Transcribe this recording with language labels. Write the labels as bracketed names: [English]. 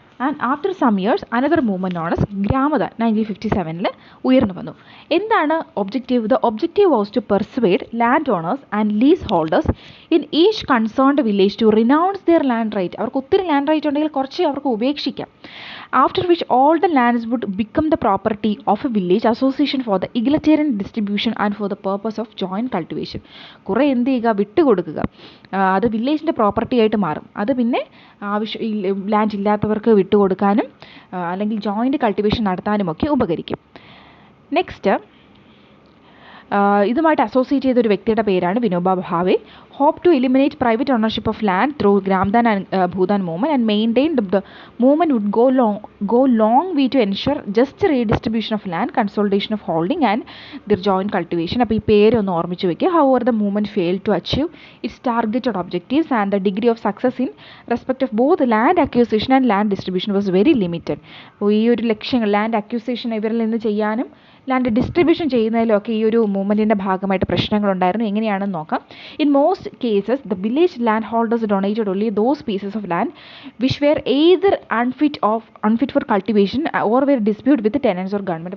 [English] and after some years another movement known as Gramdan 1957 [Malayalam] ഉയർന്നു വന്നു. എന്താണ് objective? [English] The objective was to persuade land owners and lease holders in each concerned village to renounce their land right. [Malayalam] അവർക്ക് ഒത്തിരി land right ഉണ്ടെങ്കിൽ കുറച്ച് അവർക്ക് ഉപേക്ഷിക്കാം. [English] after which all the lands would become the property of a village association for the egalitarian distribution and for the purpose of joint cultivation. [Malayalam] കുറേ എന്ത് ചെയ്യുക, വിട്ടുകൊടുക്കുക, അത് വില്ലേജിൻ്റെ property ആയിട്ട് മാറും. അത് പിന്നെ ലാൻഡ് ഇല്ലാത്തവർക്ക് വിട്ടുകൊടുക്കാനും അല്ലെങ്കിൽ ജോയിൻറ്റ് കൾട്ടിവേഷൻ നടത്താനുമൊക്കെ ഉപകരിക്കും. നെക്സ്റ്റ്, ഇതുമായിട്ട് അസോസിയേറ്റ് ചെയ്ത ഒരു വ്യക്തിയുടെ പേരാണ് Vinoba Bhave. [English] Hope to eliminate private ownership of land through Gramdan and Bhoodan movement and maintain the movement would go long way to ensure just redistribution of land, consolidation of holding and their joint cultivation. [Malayalam] അപ്പോൾ ഈ പേര് ഒന്ന് ഓർമ്മിച്ച് വയ്ക്കുക. [English] However, the movement failed to achieve its targeted objectives and the degree of success in respect of both land acquisition and land distribution was very limited. [Malayalam] അപ്പോൾ ഈ ഒരു ലക്ഷ്യങ്ങൾ, ലാൻഡ് അക്വിസിഷൻ ഇവരിൽ നിന്ന് ചെയ്യാനും ലാൻഡ് ഡിസ്ട്രിബ്യൂഷൻ ചെയ്യുന്നതിലൊക്കെ ഈ ഒരു മൂവ്മെൻറ്റിൻ്റെ ഭാഗമായിട്ട് പ്രശ്നങ്ങളുണ്ടായിരുന്നു. എങ്ങനെയാണെന്ന് നോക്കാം. [English] In most cases the village land holders donated only those pieces of land which were either unfit for cultivation or were dispute with tenants or government.